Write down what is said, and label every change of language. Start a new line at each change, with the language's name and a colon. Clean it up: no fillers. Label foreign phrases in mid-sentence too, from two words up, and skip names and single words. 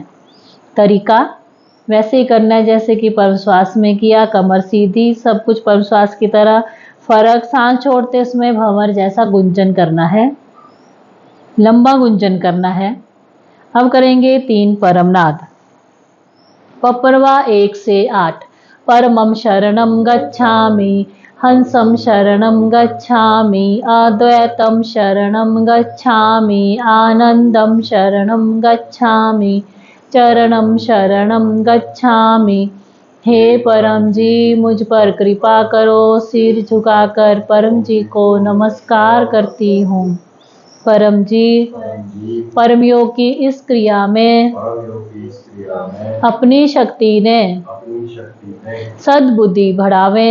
Hindi: तरीका वैसे ही करना है जैसे कि परम श्वास में किया। कमर सीधी, सब कुछ परम श्वास की तरह। फर्क सांस छोड़ते समय भंवर जैसा गुंजन करना है, लंबा गुंजन करना है। अब करेंगे 3 परमनाद। पपरवा 1 से 8।
Pali: परमम शरणम गच्छामि, हंसम शरणम गच्छामि, अद्वैतम शरणम गच्छामि, आनंदम शरणम गच्छामि, चरणम शरणम गच्छामि।
Hindi: हे परम जी, मुझ पर कृपा करो। सिर झुकाकर परम जी को नमस्कार करती हूँ। परम जी, परम योग की इस क्रिया में अपनी शक्ति ने सद्बुद्धि बढ़ावे।